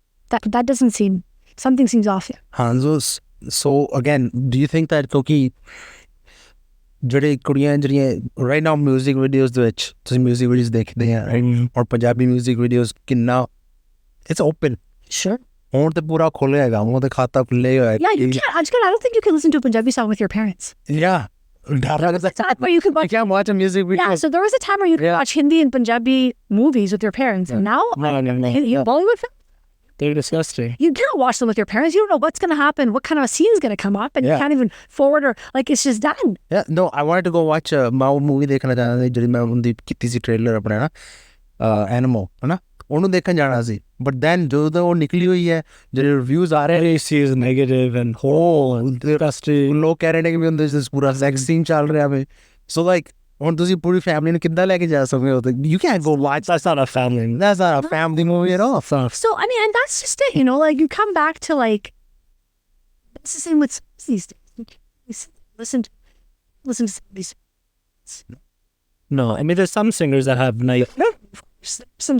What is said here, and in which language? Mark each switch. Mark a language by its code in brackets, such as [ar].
[en] That doesn't seem, something seems off here. So again, do you think that [pa] ਕਿਉਂਕਿ ਜਿਹੜੇ ਕੁੜੀਆਂ ਜਿਹੜੀਆਂ [en] right now music videos [pa] ਦੇ ਵਿੱਚ ਤੁਸੀਂ [en] music videos [pa] ਦੇਖਦੇ ਆ ਔਰ ਪੰਜਾਬੀ [en] music videos [pa] ਕਿੰਨਾ [en] it's open Sure. [pa] ਹੁਣ ਤੇ ਪੂਰਾ ਖੁੱਲਿਆ ਹੈਗਾ ਹੁਣ ਤੇ ਖਾਤਾ ਖੁੱਲੇ ਹੋਇਆ [en] Yeah, you can't. I don't think you can listen to a Punjabi song with your parents. yeah Where you could I watch. can't watch a music video Yeah, so there was a time where you could watch Hindi and Punjabi movies with your parents, and now Bollywood films, They're disgusting. you can't watch them with your parents. You don't know what's going to happen, what kind of a scene is going to come up, and you Yeah. can't even forward or like it's just done. yeah no I wanted to go watch [pa] ਮੈਂ ਉਹ movie ਦੇਖਣਾ ਚਾਹੁੰਦਾ ਸੀ ਜਿਹੜੀ ਮੈਂ ਉਹਦੀ ਕੀਤੀ ਸੀ trailer ਆਪਣਾ ਨਾ ਐਨੀਮਲ ਹਨਾ ਉਹਨੂੰ ਦੇਖਣ ਜਾਣਾ ਸੀ [en] but then [pa] ਜਦੋਂ ਉਹ ਨਿਕਲੀ ਹੋਈ ਹੈ ਜਿਹੜੇ ਰਿਵਿਊਜ਼ ਆ ਰਹੇ [en] He sees negative and horrible and disgusting. [pa] ਲੋਕ ਕਹਿ ਰਹੇ ਨੇ ਕਿ ਵੀ ਉਹਦੇ ਵਿੱਚ ਪੂਰਾ ਸੈਕਸ ਸੀਨ ਚੱਲ ਰਿਹਾ ਵੇ [en] so like [pa] ਹੁਣ ਤੁਸੀਂ ਪੂਰੀ ਫੈਮਿਲੀ ਨੂੰ ਕਿੱਦਾਂ ਲੈ ਕੇ ਜਾ ਸਕਦੇ ਹੋ [en] you can't go watch That's not a family. that's not a family movie at all So I mean, and that's just it, like you come back to like it's the same with these days. Listen to these. No, I mean, there's some singers that have nice. Some